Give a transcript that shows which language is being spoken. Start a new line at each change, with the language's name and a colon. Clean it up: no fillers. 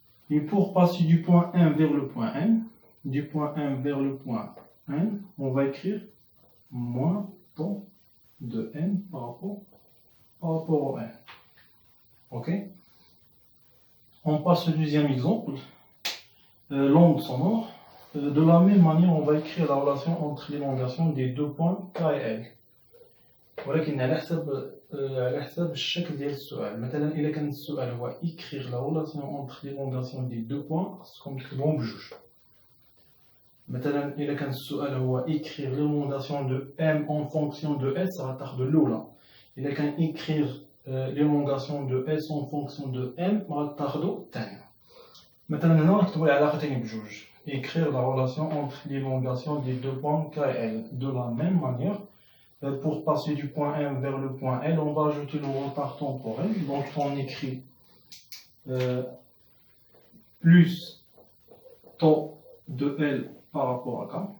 French: Et pour passer du point N vers le point N, du point N vers le point N, on va écrire moins temps de N par rapport au N. Ok? On passe au deuxième exemple, l'onde sonore. De la même manière, on va écrire la relation entre l'élongation des deux points K et L.
Arabic: ولكن على حسب الشكل ديال السؤال. مثلا إذا كان السؤال هو
French: écrire la relation entre l'élongation des deux points,
Arabic: خصكم تكتبوهم بجوج. مثلا إذا كان السؤال هو
French: écrire l'élongation de M en fonction de S,
Arabic: غتاخدو الأولى. إذا كان
French: écrire l'élongation de S en fonction de M,
Arabic: غتاخدو الثانية. مثلا هنا غنكتبو العلاقتين بجوج.
French: Écrire la relation entre l'élongation des deux points K et L. De la même manière, pour passer du point M vers le point L, on va ajouter le retard temporel. Donc on écrit plus temps de L par rapport à K.